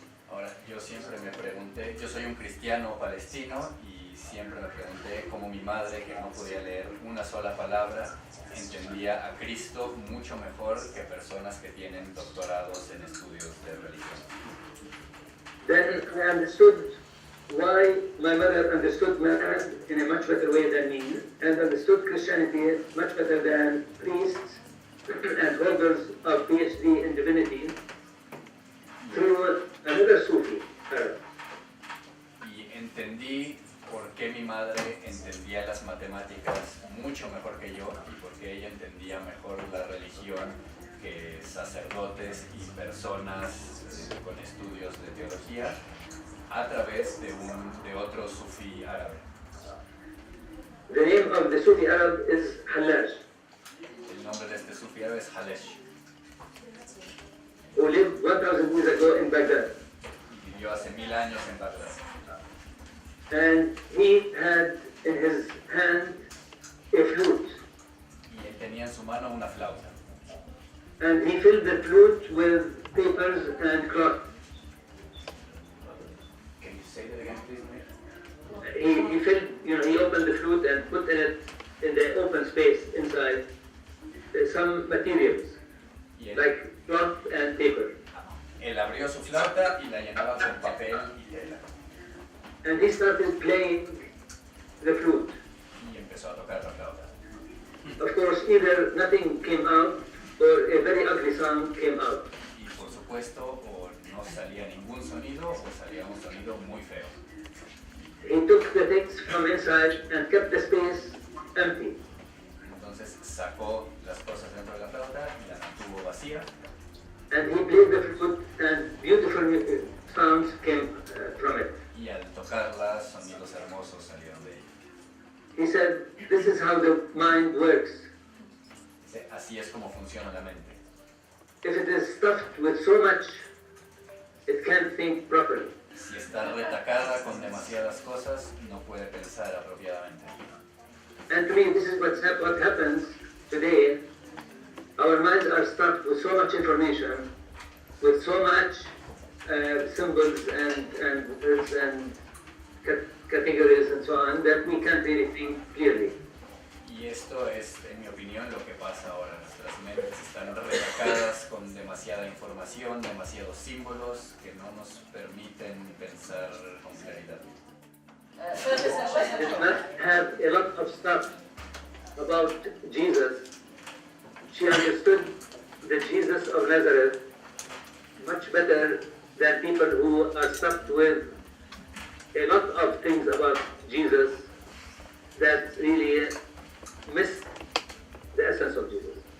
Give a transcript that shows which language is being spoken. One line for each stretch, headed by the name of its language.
Spanish: Ahora, yo siempre me pregunté, yo soy un cristiano palestino y siempre me pregunté cómo mi madre, que no podía leer una sola palabra, entendía a Cristo mucho mejor que personas que tienen doctorados en estudios de religión.
English: Then I understood why my mother understood math in a much better way than me, and understood Christianity much better than priests and holders of PhD in divinity through another Sufi.
Spanish: Y entendí por qué mi madre entendía las matemáticas mucho mejor que yo y por qué ella entendía mejor la religión que sacerdotes y personas con estudios de teología a través de otro sufí árabe.
English: The name of the Sufi Arab is Hallaj,
Spanish: El nombre de este sufí árabe es Halesh
English: who lived 1,000 years ago in Baghdad.
Spanish: y vivió hace 1000 años en Bagdad.
English: And he had in his hand a flute,
Spanish: Y él tenía en su mano una flauta.
English: and he filled the flute with papers and cloth. Can you say that again, please, Mir? He filled, he opened the flute and put in it, in the open space inside, some materials,
Spanish: Y él,
English: like cloth and paper.
Spanish: él abrió su flauta y la llenaba con papel y tela.
English: And he started playing the flute.
Spanish: Y empezó a tocar la flauta.
English: Of course, either nothing came out or a very ugly sound came out.
Spanish: Y por supuesto, o no salía ningún sonido o salía un sonido muy feo.
English: He took the things from inside and kept the space empty.
Spanish: Entonces sacó las cosas dentro de la flauta y la mantuvo vacía.
English: And he played the flute and beautiful sounds came from it.
Spanish: Y al tocarla, sonidos hermosos salieron de ella.
English: He said, this is how the mind works.
Spanish: Dice, así es como funciona la mente.
English: If it is stuffed with so much, it can't think properly.
Spanish: Si está retacada con demasiadas cosas, no puede pensar apropiadamente.
English: And to me, this is what happens today. Our minds are stuffed with so much information, with so much symbols and words and categories and so on, that we can't really think clearly.
Spanish: Y esto es, en mi opinión, lo que pasa ahora. Nuestras mentes están retacadas con demasiada información, demasiados símbolos que no nos permiten pensar con claridad.
English: It must have a lot of stuff about Jesus. She understood the Jesus of Nazareth much better than people who are stuffed with a lot of things about Jesus that really miss the essence of Jesus.